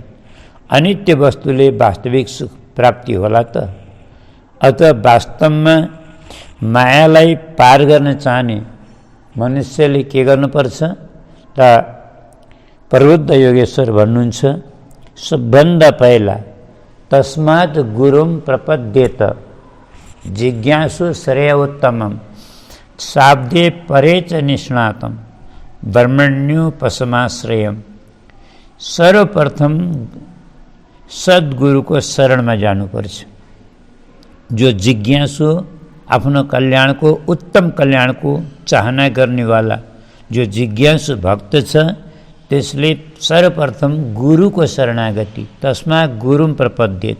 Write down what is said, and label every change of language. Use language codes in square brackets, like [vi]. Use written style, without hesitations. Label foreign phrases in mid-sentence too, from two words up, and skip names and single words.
[ne] अनित्य वस्तुले वास्तविक सुख प्राप्ति होला त? अत वास्तवमा मायालाई पार गर्न चाहने मनुष्यले के गर्नुपर्छ त प्रबुद्ध योगेश्वर भन्नुहुन्छ, सबभन्दा पहिला [sa] तस्मात् गुरुम प्रपद्येत जिज्ञासु श्रेयोत्तमम् शाब्दे परे च निष्णातम ब्रह्मण्योपसमाश्रयम। [ne] सर्वप्रथम सद्गुरुको शरणमा जानुपर्छ। जो जिज्ञासु, आफ्नो कल्याणको, उत्तम कल्याणको चाहना गर्नेवाला जो जिज्ञासु भक्त छ, त्यसले सर्वप्रथम गुरुको शरणागति, [sa] तस्मा गुरुम प्रपद्येत।